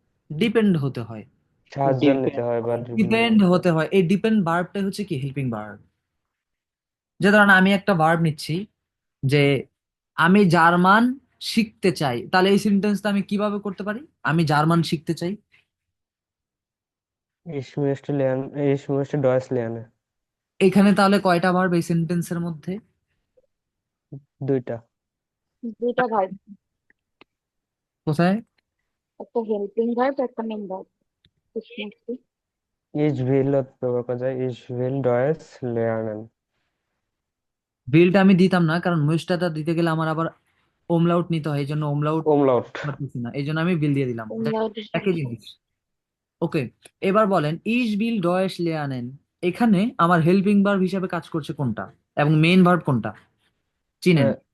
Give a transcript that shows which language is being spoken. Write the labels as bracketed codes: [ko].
[bn] Depend হতে হয়, সাহায্য নিতে হয় বা বিভিন্ন। ডিপেন্ড হতে হয়। এই ডিপেন্ড ভার্বটাই হচ্ছে কি হেল্পিং ভার্ব। যে ধরেন আমি একটা ভার্ব নিচ্ছি যে আমি জার্মান শিখতে চাই, তাহলে এই সেন্টেন্সটা আমি কিভাবে করতে পারি? আমি জার্মান শিখতে চাই, [de] Ich möchte lernen, ich möchte Deutsch lernen। [bn] এখানে তাহলে কয়টা ভার্ব এই সেন্টেন্সের মধ্যে? দুইটা। দুইটা ভার্ব, কোথায়? একটা হেল্পিং ভার্ব, একটা মেইন ভার্ব। বুঝতে [de] Ich will [bn] ব্যবহার করা যায়, [de] ich will Deutsch lernen। [bn] বিলটা আমি দিতাম না, কারণ মুস্টাটা দিতে গেলে আমার আবার ওমলাউট নিতে হয়, এই জন্য ওমলাউট [de] umlaut। [bn] পারতেছি না, এই জন্য আমি বিল দিয়ে দিলাম, যাই হোক, পারছি। একই জিনিস। ওকে, এবার বলেন ইস বিল ডয়েশ লেয়ানেন, এখানে আমার হেল্পিং ভার্ব হিসেবে কাজ করছে কোনটা এবং মেইন ভার্ব কোনটা চিনেন?